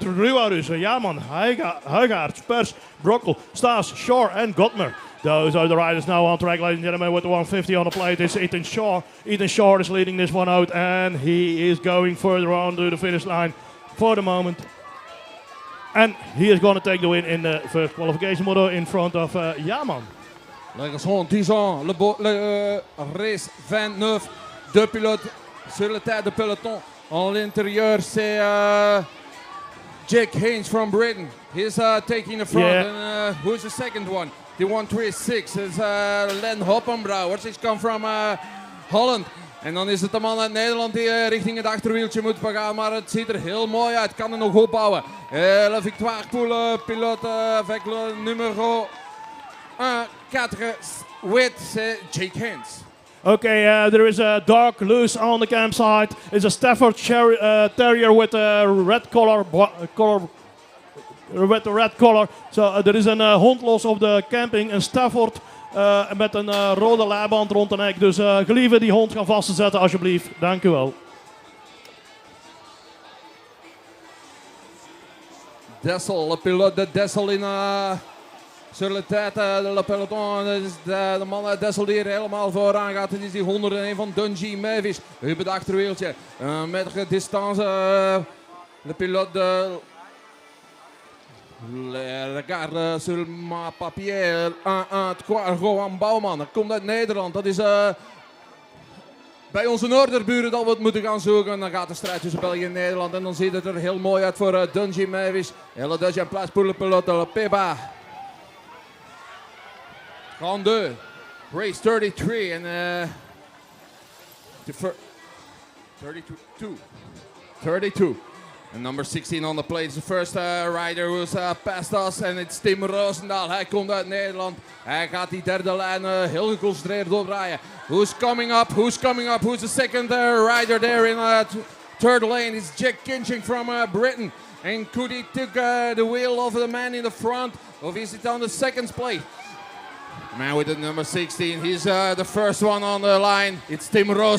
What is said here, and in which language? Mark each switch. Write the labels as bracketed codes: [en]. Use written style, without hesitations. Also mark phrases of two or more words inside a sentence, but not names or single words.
[en] Ruarus, Jaman, Huygaard, Spurs, Brockel, Stas, Shore and Gottmer. Those are the riders now on track, ladies and gentlemen, with the 150 on the plate. It's Ethan Shaw. Ethan Shaw is leading this one out, and he is going further on to the finish line for the moment. And he is going to take the win in the first qualification moto in front of Jaman. [fr] Les garçons, 10 ans, le race 29, 2 pilotes. Sur la tête de peloton, en l'intérieur, c'est Jake Haynes [en] from Britain. He's taking the front. Yeah. And who's the second one? The 136 is Len Hoppenbrouwers. He's come from Holland. [nl] En dan is het de man uit Nederland die richting het achterwieltje moet gaan. Maar het ziet er heel mooi uit. Kan er nog opbouwen. [fr] La victoire pour le pilote avec le numéro 1-4-8, c'est Jake Haynes. [en] Okay, there is a dog loose on the campsite. It's a Stafford Terrier with a red collar. With the red collar. So there is [nl] een hond los op de camping. Een Stafford met een rode laarband rond de nek. Dus gelieve die hond gaan vastzetten alsjeblieft. Dank u wel. [fr] Dessel, le pilote de Dessel in... Sur la tête, le peloton, [nl] de man uit Dessel die er helemaal vooraan gaat. Het is die 101 van Dungey Mavis. Op het achterwieltje. [fr] Met distance, le pilote de... Regarde sur ma papier. 1-1-3, [nl] Rowan Bouwman. Dat komt uit Nederland. Dat is bij onze noorderburen dat we het moeten gaan zoeken. Dan gaat de strijd tussen België en Nederland. En dan ziet het er heel mooi uit voor Dungey Mavis. [fr] Et le deuxième place pour le pilote, le Peba. [en] 32, race 33, and 32. And number 16 on the plate is the first rider who's past us, and it's Tim Roosendaal. [nl] Hij komt uit Nederland. Hij gaat die derde lijn heel geconcentreerd doordraaien. [en] Who's coming up? Who's the second rider there in third lane? It's Jack Kinching from Britain. And could he take the wheel of the man in the front, or is it on the second plate? Man with the number 16, he's the first one on the line.